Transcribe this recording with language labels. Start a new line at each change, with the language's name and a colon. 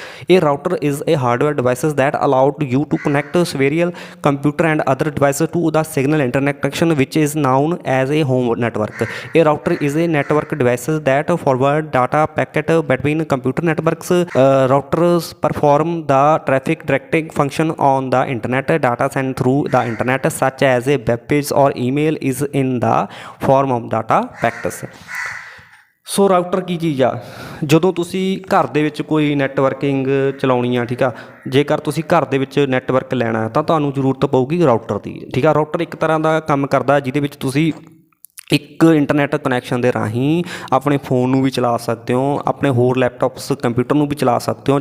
English: ਇਹ router is a hardware devices that allowed you to connect several computer and other devices to the signal internet connection which is known as a home network. ਇਹ router is a network devices that forward data packet between computer networks. Routers perform the traffic directing function on the internet. Data sent through the internet such as a web page or email is in the form of data packets.
Punjabi: So router ਕੀ ਚੀਜ਼ ਆ? ਜਦੋਂ ਤੁਸੀਂ ਘਰ ਦੇ ਵਿੱਚ ਕੋਈ networking ਚਲਾਉਣੀ ਆ, ਠੀਕ ਆ, ਜੇਕਰ ਤੁਸੀਂ ਘਰ ਦੇ ਵਿੱਚ ਨੈਟਵਰਕ ਲੈਣਾ ਤਾਂ ਤੁਹਾਨੂੰ ਜ਼ਰੂਰਤ ਪਊਗੀ ਰਾਊਟਰ ਦੀ। ਠੀਕ ਆ, ਰਾਊਟਰ ਇੱਕ ਤਰ੍ਹਾਂ ਦਾ ਕੰਮ ਕਰਦਾ ਜਿਹਦੇ ਵਿੱਚ ਤੁਸੀਂ ਇੱਕ ਇੰਟਰਨੈਟ ਕਨੈਕਸ਼ਨ ਦੇ ਰਾਹੀਂ ਆਪਣੇ ਫ਼ੋਨ ਨੂੰ ਵੀ ਚਲਾ ਸਕਦੇ ਹੋ, ਆਪਣੇ ਹੋਰ ਲੈਪਟਾਪਸ ਕੰਪਿਊਟਰ ਨੂੰ ਵੀ ਚਲਾ ਸਕਦੇ ਹੋ।